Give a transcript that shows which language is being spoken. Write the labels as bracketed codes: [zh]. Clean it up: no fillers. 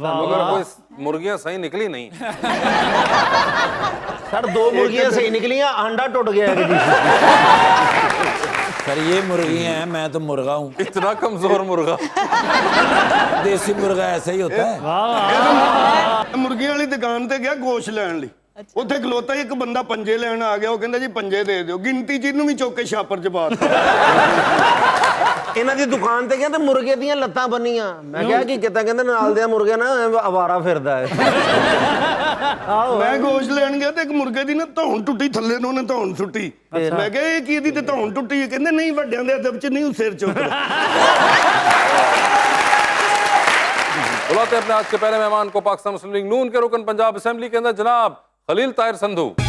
[hi] मगर कोई मुर्गियां सही निकली नहीं। सर 2 मुर्गियां सही निकली हैं, अंडा टूट गया है। सर ये मुर्गियां हैं, मैं तो मुर्गा हूँ। इतना कमजोर मुर्गा। देसी मुर्गा ऐसा ही होता है। [pa] ਮੁਰਗੀਆਂ ਵਾਲੀ ਦੁਕਾਨ ਤੇ ਗਿਆ ਗੋਸ਼ ਲੈਣ ਲਈ। ਉੱਥੇ ਖਲੋਤਾ ਇੱਕ ਬੰਦਾ ਪੰਜੇ ਲੈਣ ਆ ਗਿਆ, ਉਹ ਕਹਿੰਦਾ ਜੀ ਪੰਜੇ ਦੇ ਦਿਓ, ਗਿਣਤੀ ਚ ਇਹਨੂੰ ਵੀ ਚੁੱਕ ਕੇ ਛਾਪਰ ਚ ਪਾ ਦਿੱਤਾ। ਇਹਨਾਂ ਦੀ ਦੁਕਾਨ ਤੇ ਕਹਿੰਦੇ ਮੁਰਗੇ ਦੀਆਂ ਲੱਤਾਂ ਬੰਨੀਆਂ। ਮੈਂ ਕਿਹਾ ਕਿ ਕਿਤਾ, ਕਹਿੰਦੇ ਨਾਲ ਦੇ ਮੁਰਗੇ ਨਾ ਅਵਾਰਾ ਫਿਰਦਾ ਹੈ। ਮੈਂ ਗੋਸ਼ ਲੈਣ ਗਿਆ ਤੇ ਇੱਕ ਮੁਰਗੇ ਦੀ ਨਾ ਧੌਣ ਟੁੱਟੀ, ਥੱਲੇ ਨੂੰ ਉਹਨੇ ਧੌਣ ਸੁੱਟੀ। ਮੈਂ ਕਿਹਾ ਇਹ ਕੀ, ਇਹਦੀ ਤੇ ਧੌਣ ਟੁੱਟੀ ਹੈ? ਕਹਿੰਦੇ ਨਹੀਂ, ਵੱਡਿਆਂ ਦੇ ਅਦਬ ਚ ਨਹੀਂ ਉਹ ਸਿਰ ਚੁੱਕਦਾ। [hi] बुलाते अपने आज के पहले मेहमान को, पाकिस्तान मुस्लिम लीग नून के रुकन पंजाब असेंबली के अंदर जनाब खलील ताहिर संधू।